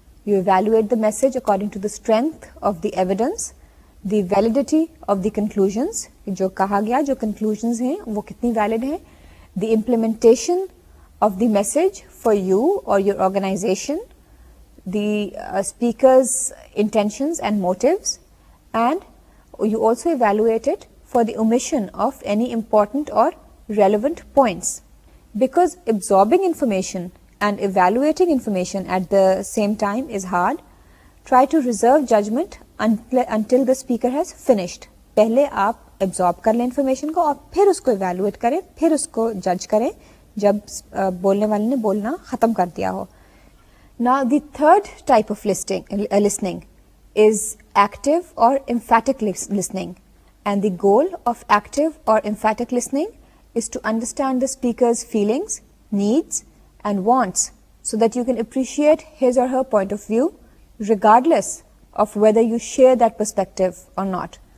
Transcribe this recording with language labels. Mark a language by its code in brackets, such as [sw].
[en] You evaluate the message according to the strength of the evidence, the validity of the conclusions, [hi] जो कहा गया, जो conclusions हैं, वो कितनी valid हैं, [en] the implementation of the message for you or your organization, the speaker's intentions and motives, and you also evaluate it for the omission of any important or relevant points. Because absorbing information and evaluating information at the same time is hard, try to reserve judgment until the speaker has finished. [hi] पहले आप absorb कर लें information को और फिर उसको evaluate करें, फिर उसको judge करें जब बोलने वाले ने बोलना ख़त्म कर दिया हो. [en] Now the third type of listening is active or emphatic listening. And the goal of active or emphatic listening is to understand the speaker's feelings, needs, and wants so that you can appreciate his or her point of view regardless of whether you share that perspective or not.